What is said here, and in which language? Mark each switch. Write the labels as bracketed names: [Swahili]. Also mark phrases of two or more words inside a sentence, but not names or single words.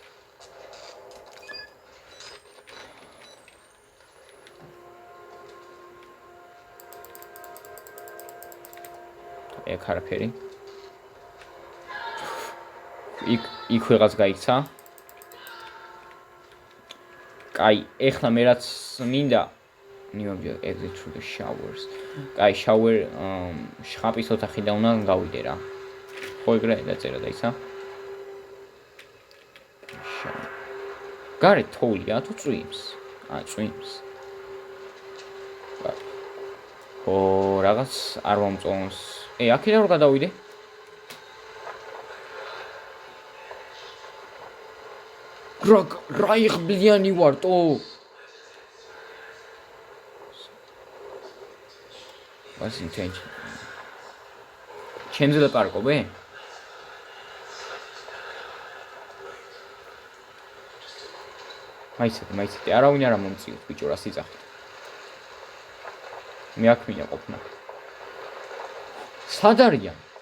[Georgian] ეგ არაფერი. იქ ვიღაც გაიქცა. კაი, ეხლა მე რაც მინდა [English] new exit through the showers. [Georgian] კაი, shower შხაპის ოთახიდან უნდა გავიდე რა. ხო ეგრე დაწერა და ისა. გარეთ თოვლია თუ წვიმს? წვიმს. ო, რაღაც არ მომწონს. აქედან რომ გადავიდე? რა იღბლიანი ვარ, ტო. [English] What's intention? [Georgian] ჩემზე დაპარკობე? მაიცეთ, არავინ არ მომწიოთ ბიჭო რა სიძახით. მე აქ მინდა ყოფნა. სად არიან?